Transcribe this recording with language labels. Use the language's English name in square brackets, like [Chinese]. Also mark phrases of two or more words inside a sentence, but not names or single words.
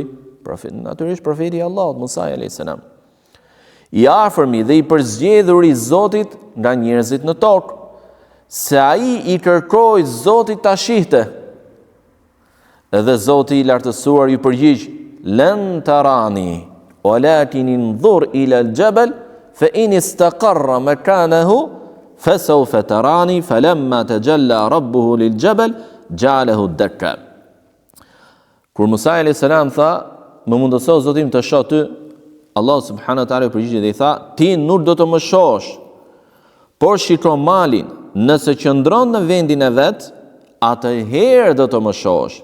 [Albanian] Natyrisht profeti i Allahut, Musa [Arabic] عليه السلام. [Albanian] I afërmi dhe i përzgjedhur i Zotit nga njerëzit në tokë, se ai i kërkoi Zotit ta shihte. Edhe Zoti i lartësuar ju përgjigj: [Arabic] "لن تراني ولكن انظر إلى الجبل فإن استقر مكانه فسوف تراني فلما تجلى ربه للجبل جعله دكا." [Albanian] Kur Musa [Arabic] عليه السلام [Albanian] tha: "Më mundëso Zotim të shoh ty", Allah [Arabic] سبحانه وتعالى [Albanian] i përgjigj dhe i tha: "Ti nuk do të më shohësh, por shiko malin, nëse qëndron në vendin e vet, atëherë do të më shohësh.